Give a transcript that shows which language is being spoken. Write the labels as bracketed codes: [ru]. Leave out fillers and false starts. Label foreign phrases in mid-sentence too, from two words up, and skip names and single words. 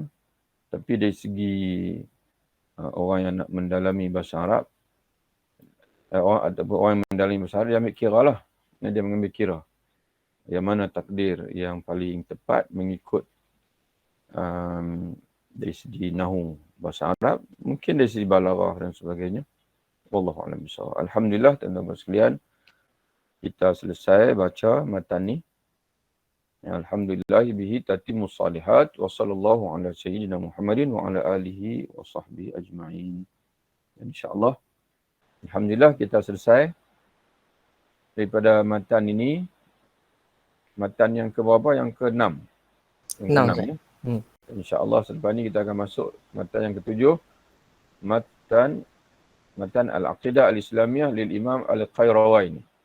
[ms] Tapi dari segi orang yang nak mendalami bahasa Arab, orang yang mendalami bahasa Arab, dia ambil kira lah. Dia mengambil kira. Yang mana takdir yang paling tepat mengikut dari segi nahu bahasa Arab, mungkin dari segi balaghah dan sebagainya. [ar] والله أعلم بالصواب. [ms] Alhamdulillah tuan-tuan sekalian, kita selesai baca matan ni. [ar] الحمد لله به تتم الصالحات وصلى الله على سيدنا محمد وعلى آله وصحبه أجمعين. [ms] Insya-Allah alhamdulillah kita selesai daripada matan ini. Matan yang ke berapa? Yang ke-6. Yang ke-6 ya. InsyaAllah selepas ni kita akan masuk matan yang ke-7. Matan Al-Aqidah Al-Islamiyah lil Imam Al-Qayrawani.